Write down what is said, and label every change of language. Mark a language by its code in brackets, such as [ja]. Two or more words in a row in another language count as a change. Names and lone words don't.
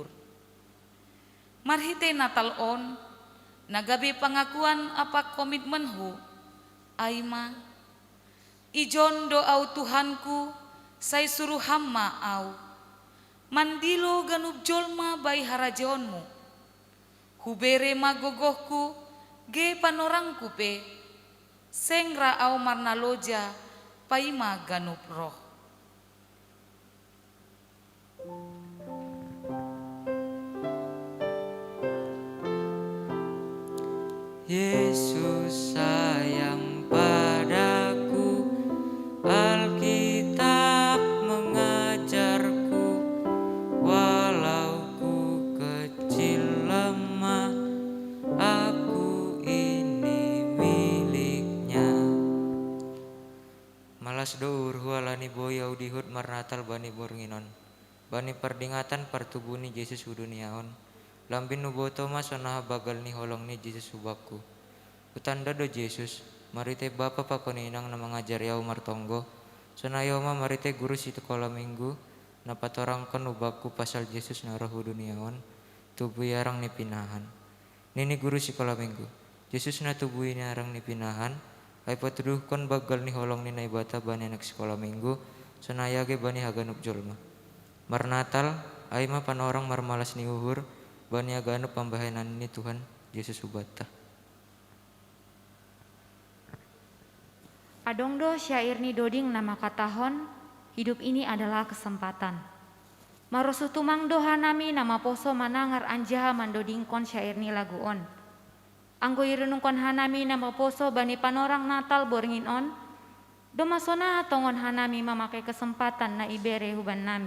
[bts] Marhite Natal on, nagabe pangakuan apa komitmenhu, aima, ijon doau Tuhanku, say suruh hamma au, mandilo ganup jolma bai harajonmu, hubere magogohku, ge panorangku pe, sengra au marna loja, paima ganup roh. [id] Yesus sayang padaku, Alkitab mengajarku, walau ku kecil lemah, aku ini miliknya. [bts] Malas dour hualani boyau dihut marnatal bani bornginon, bani perdingatan partubuni Yesus huduniaon. Lambin nuboto ma sonaha bagal ni holong ni Yesus subakku. Utanda do Yesus, marite bapa pakoninang na mengajar yau martonggo. Sonayo ma marite guru situ kola minggu, na patorang kon ubakku pasal Yesus na roh duniaon, tubuh yarang ni pinahan. Nini [id] guru sekolah minggu, [bts] Yesus na tubuh ini arang ni pinahan, ay patuduh kon bagal ni holong ni naibata bani anak [id] sekolah minggu, [bts] sonayage bani haganup jolma. Marnatal, ay ma panorang marmalas ni uhur, bani aganup pambahanan ni Tuhan Yesus subata. Adongdo syair ni doding nama katahon, [id] hidup ini adalah kesempatan. [bts] Marosu tumang doha nami nama poso manangar anjaha mandodingkon syair ni lagu on. Anggo irenungkon hanami nama poso bani panorang Natal borngin on, domasona tongon hanami [id] memakai kesempatan [bts] na ibere huban nami.